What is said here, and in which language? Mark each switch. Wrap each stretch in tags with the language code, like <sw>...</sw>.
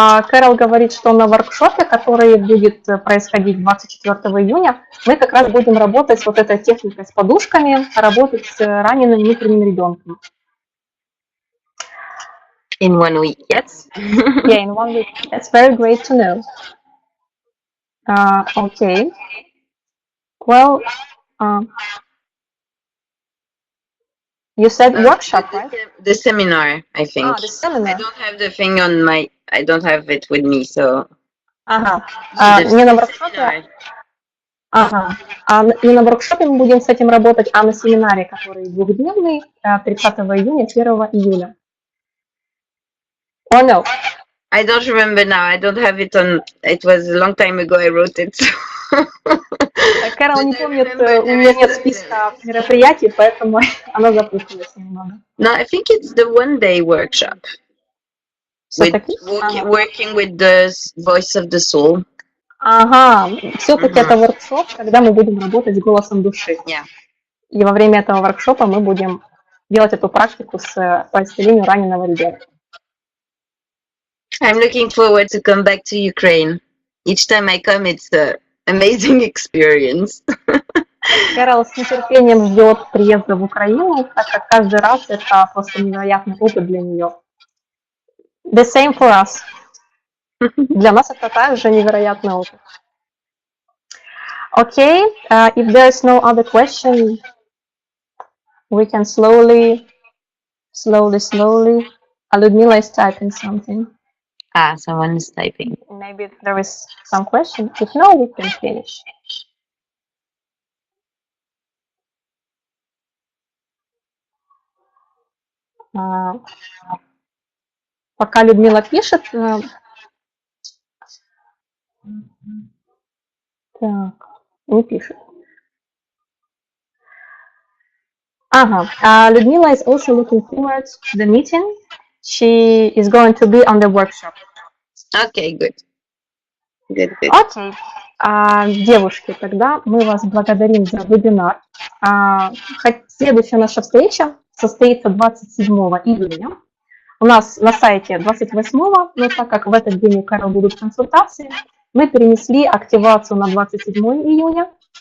<ru>Керол говорит, что на воркшопе, который будет происходить 24 июня, мы как раз будем работать с вот этой техникой с подушками, работать с раненым внутренним ребенком.</ru> <en>In 1 week, yes? Yeah, in 1 week. That's very great to know. Okay. Well, you said workshop, right? The seminar, I think. The seminar. I don't have the thing on my, I don't have it with me, so.</en> <ru>Не на воркшопе. Не на воркшопе мы будем с этим работать, а на семинаре, который двухдневный, 30 июня, 1 июля.</ru> <en>Oh no. I don't remember now. I don't have it on. It was a long time ago I wrote it.</en> <ru>Керол не помнит, у нее нет списка мероприятий, поэтому она запуталась немного.</ru> <en>No, I think it's the one-day workshop. Working with the voice of the soul.</en> <ru>Все-таки это воркшоп, когда мы будем работать с голосом души.</ru> <en>Yeah.</en> <ru>И во время этого воркшопа мы будем делать эту практику по исцелению раненого ребенка.</ru> <en>I'm looking forward to come back to Ukraine. Each time I come, it's an amazing experience.</en> <ru>Керол с нетерпением ждет приезда в Украину, так как каждый раз это просто невероятный опыт для нее.</ru> <en>The same for us.</en> <ru>Для нас это также невероятный опыт.</ru> <en>Okay, if there's no other question, we can slowly. Ludmila is typing something. Someone is typing. Maybe there is some question. If no, we can finish.</en> <ru>Пока Людмила пишет. Так, не пишет.</ru> <en>Людмила is also looking forward to the meeting. She is going to be on the workshop. Okay, good. Okay.</en> <ru>Девушки, тогда мы вас благодарим за вебинар. Следующая наша встреча состоится 27 июня. У нас на сайте 28-го, но так как в этот день у Керол будут консультации, мы перенесли активацию на 27 июня.</ru>